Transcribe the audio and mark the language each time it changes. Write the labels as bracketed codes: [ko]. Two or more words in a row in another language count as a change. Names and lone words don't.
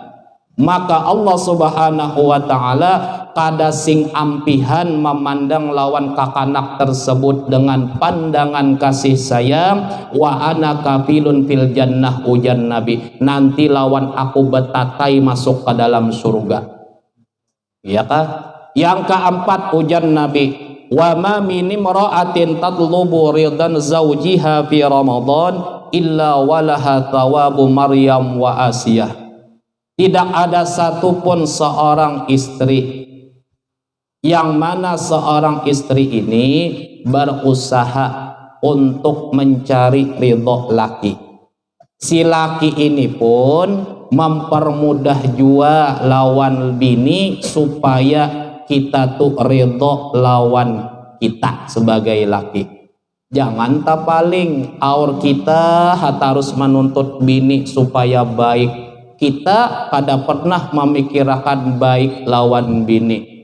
[bjn] Maka Allah subhanahu wa ta'ala kada sing ampihan memandang lawan kakanak tersebut dengan pandangan kasih sayang. [ar] وأنا كافل في الجنة, [bjn] ujar Nabi, nanti lawan aku betatai masuk ke dalam surga. Iya kah? Yang keempat, ujar Nabi, [ar] وما من امرأة تطلب رضا زوجها في رمضان إلا ولها ثواب مريم وآسية. [id] Tidak ada satupun seorang istri yang mana seorang istri ini berusaha untuk mencari ridho laki. [bjn] Si laki ini pun mempermudah jua lawan bini supaya kita tuh ridho lawan kita sebagai laki. Jangan tak paling aur kita harus menuntut bini supaya baik. Kita kada pernah memikirkan baik lawan bini.